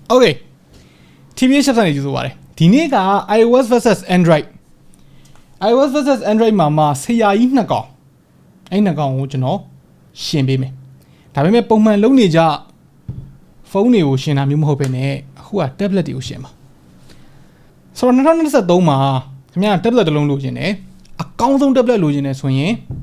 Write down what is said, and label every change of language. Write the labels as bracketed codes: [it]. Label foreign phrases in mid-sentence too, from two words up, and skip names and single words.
[my] Okay TBH Labs နေကြည့်ဆိုပါတယ်ဒီနေ့က [en] iOS versus Android iOS versus Android [my] မှာဆရာကြီးနှစ်ကောင်အဲ့နှစ်ကောင်ကိုကျွန်တော်ရှင်းပေးမယ်ဒါပေမဲ့ပုံမှန်လုံးနေကြဖုန်းတွေကိုရှင်းတာမျိုးမဟုတ်ဘဲနဲ့အခုက tablet တွေကိုရှင်းပါဆိုတော့2023မှာခင်ဗျာ tablet တစ်လုံးလိုချင်တယ်အကောင်းဆုံး tablet လိုချင်တယ်ဆိုရင်